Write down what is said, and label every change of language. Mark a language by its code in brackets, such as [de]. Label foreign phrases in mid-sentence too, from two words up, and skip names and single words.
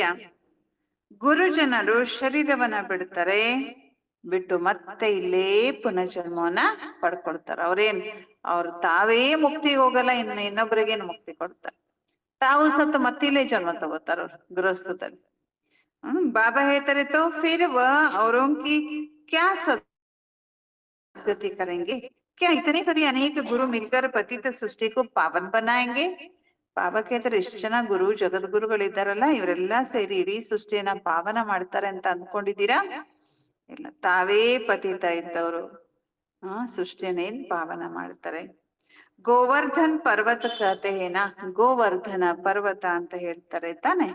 [kn] ಗುರುಜನರು ಶರೀರವನ್ನ ಬಿಡ್ತಾರೆ, ಬಿಟ್ಟು ಮತ್ತೆ ಇಲ್ಲೇ ಪುನರ್ಜನ್ಮವನ್ನ ಪಡ್ಕೊಳ್ತಾರೆ. ಅವ್ರು ತಾವೇ ಮುಕ್ತಿಗೆ ಹೋಗಲ್ಲ, ಇನ್ನೊಬ್ಬರಿಗೇನು ಮುಕ್ತಿ ಕೊಡ್ತಾರೆ. ತಾವು ಸತ್ತು ಮತ್ತಿಲ್ಲೇ ಜನ್ಮ ತಗೋತಾರ ಅವ್ರು ಗೃಹಸ್ಥದಲ್ಲಿ. [hi] बाबा कहते तो फिर वह औरों की क्या सद्गति करेंगे? क्या इतने सारे अनेक गुरु मिलकर पतित सृष्टि को पावन बनाएंगे? [kn] ಬಾಬಾ ಕೇಳ್ತಾರೆ, ಇಷ್ಟು ಜನ ಗುರು ಜಗದ್ಗುರುಗಳಿದ್ದಾರಲ್ಲ, ಇವರೆಲ್ಲ ಸೇರಿ ಇಡೀ ಸೃಷ್ಟಿಯನ್ನ ಪಾವನ ಮಾಡ್ತಾರೆ ಅಂತ ಅನ್ಕೊಂಡಿದ್ದೀರಾ? ಇಲ್ಲ, ತಾವೇ ಪತಿತ ಇದ್ದವರು ಸೃಷ್ಟಿಯನ್ನೇನ್ ಪಾವನ ಮಾಡ್ತಾರೆ. ಗೋವರ್ಧನ್ ಪರ್ವತ ಕತೆ ಏನಾ, ಗೋವರ್ಧನ ಪರ್ವತ ಅಂತ ಹೇಳ್ತಾರೆ ತಾನೆ.